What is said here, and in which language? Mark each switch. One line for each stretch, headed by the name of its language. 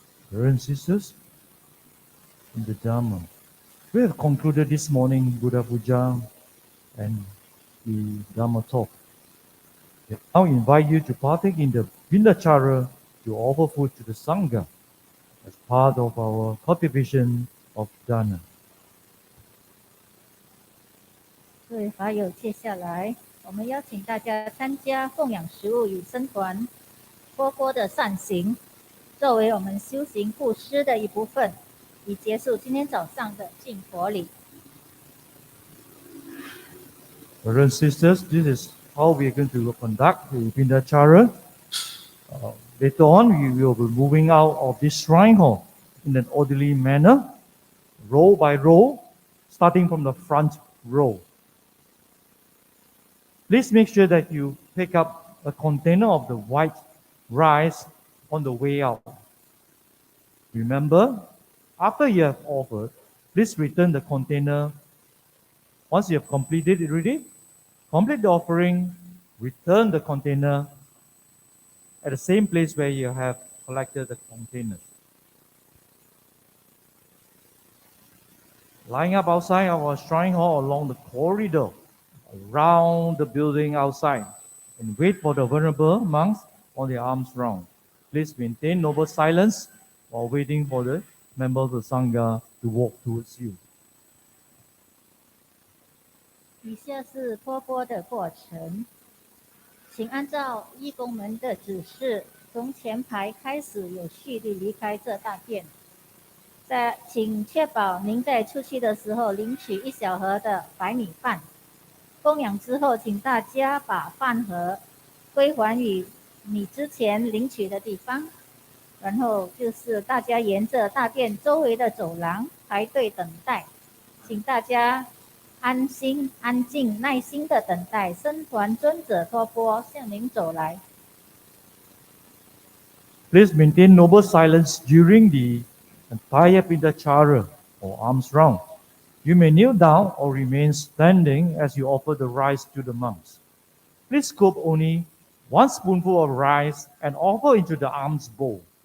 English: Brothers and sisters, in the Dhamma, we have concluded this morning Buddha Puja and the Dhamma talk. I now invite you to partake in the Vindachara to offer food to the Sangha as part of our cultivation of Dana.
Chinese: 各位法友，接下来我们邀请大家参加供养食物与僧团托钵的善行，作为我们修行布施的一部分，以结束今天早上的敬佛礼。
English: Brothers and sisters, this is how we are going to conduct the Vindachara. Later on, we will be moving out of this shrine hall in an orderly manner, row by row, starting from the front row. Please make sure that you pick up a container of the white rice on the way out. Remember, after you have offered, please return the container. Once you have completed it already, complete the offering, return the container at the same place where you have collected the containers. Lying up outside our shrine hall along the corridor, around the building outside, and wait for the venerable monks on their arms round. Please maintain noble silence while waiting for the members of the Sangha to walk towards you.
Chinese: 以下是托钵的过程，请按照义工们的指示，从前排开始有序地离开这大殿。请确保您在出去的时候领取1小盒的白米饭。供养之后，请大家把饭盒归还于你之前领取的地方。然后就是大家沿着大殿周围的走廊排队等待，请大家安静、耐心的等待僧团尊者托钵向您走来。
English: Please maintain noble silence during the entire Vindachara or arms round. You may kneel down or remain standing as you offer the rice to the monks. Please scoop only 1 spoonful of rice and offer into the alms bowl.